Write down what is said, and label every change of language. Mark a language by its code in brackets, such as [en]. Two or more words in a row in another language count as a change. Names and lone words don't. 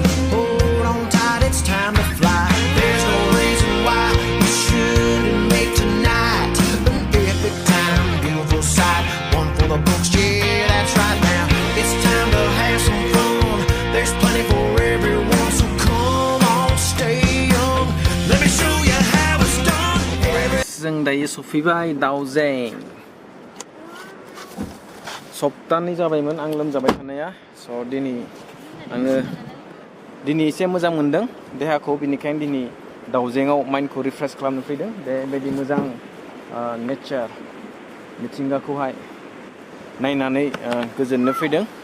[en] Hold on tight, it's time to fly. There's no reason why we shouldn't make tonight an epic time, beautiful sight. One for the books, yeah, that's right now. It's time to have some fun. There's plenty for everyone. [brx] जों दायो सफैबाय दाउजें सप्तानै जाबायमोन आं लोमजाबाय थानाया स' दिनै एसे मोजां मोनदों देहाखौ बिनिखायनो दिनै दाउजेंआव माइन्डखौ रिफ्रेश खालामनो फैदों बेबायदि मोजां नेचार मिथिंगाखौहाय नायनानै गोजोननो फैदों